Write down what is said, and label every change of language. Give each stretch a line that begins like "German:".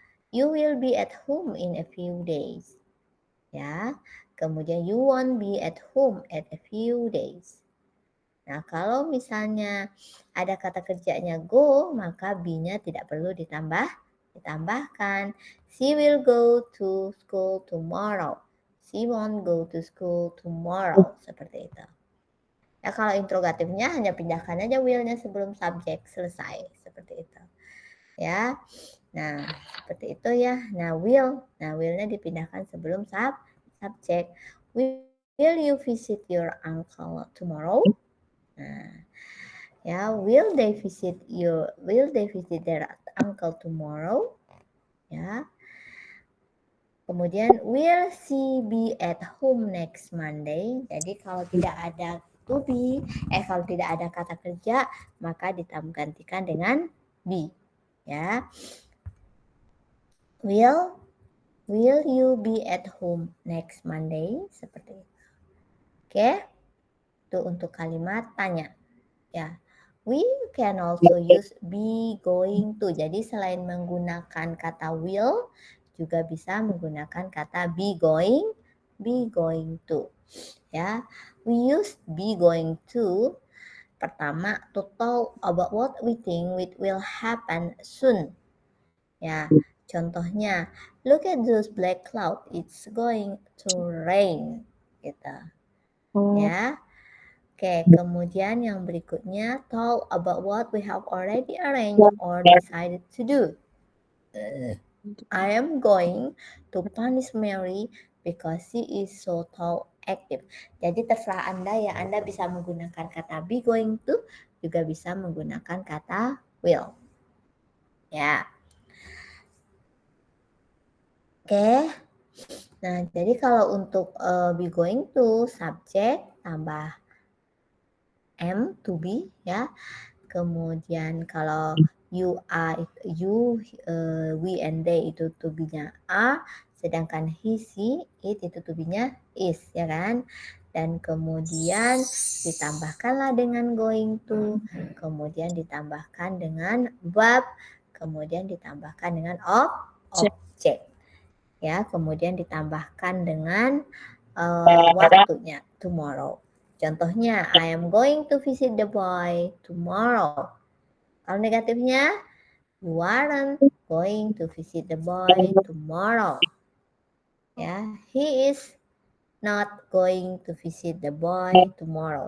English: You will be at home in a few days. Ya.
Indonesian: Kemudian
English: you won't be at home at a few days.
Indonesian: Nah, kalau misalnya ada kata kerjanya go, maka be-nya tidak perlu ditambahkan.
English: She will go to school tomorrow. She won't go to school tomorrow.
Indonesian: Seperti itu. Ya, kalau interrogatifnya hanya pindahkan aja will-nya sebelum subjek selesai. Seperti itu. Ya. Nah, seperti itu ya. Nah, will-nya dipindahkan sebelum subjek.
English: Will you visit your uncle tomorrow? Nah, ya, will they visit their uncle tomorrow? Ya.
Indonesian: Kemudian
English: will she be at home next Monday?
Indonesian: Jadi kalau tidak ada to be, kalau tidak ada kata kerja, maka gantikan dengan be. Ya.
English: Will you be at home next Monday?
Indonesian: Seperti itu. Oke. Itu untuk kalimat tanya. Ya.
English: We can also use be going to.
Indonesian: Jadi selain menggunakan kata will, juga bisa menggunakan kata be going to. Ya.
English: We use be going to
Indonesian: pertama
English: to talk about what we think will happen soon. Ya,
Indonesian: contohnya,
English: look at those black cloud, it's going to rain. Gitu. Ya.
Indonesian: Oke, kemudian yang berikutnya,
English: talk about what we have already arranged or decided to do. I am going to punish Mary because she is so active.
Indonesian: Jadi terserah Anda ya, Anda bisa menggunakan kata be going to, juga bisa menggunakan kata will. Ya. Oke. Nah, jadi kalau untuk be going to, subjek tambah am to be ya. Kemudian kalau you are, you, we and they itu to be-nya are, sedangkan he, she, it itu to be-nya is, ya kan? Dan kemudian ditambahkanlah dengan going to, kemudian ditambahkan dengan verb, kemudian ditambahkan dengan object. Ya, kemudian ditambahkan dengan waktunya tomorrow. Contohnya,
English: I am going to visit the boy tomorrow.
Indonesian: Kalau negatifnya,
English: you aren't going to visit the boy tomorrow. Ya, he is not going to visit the boy tomorrow.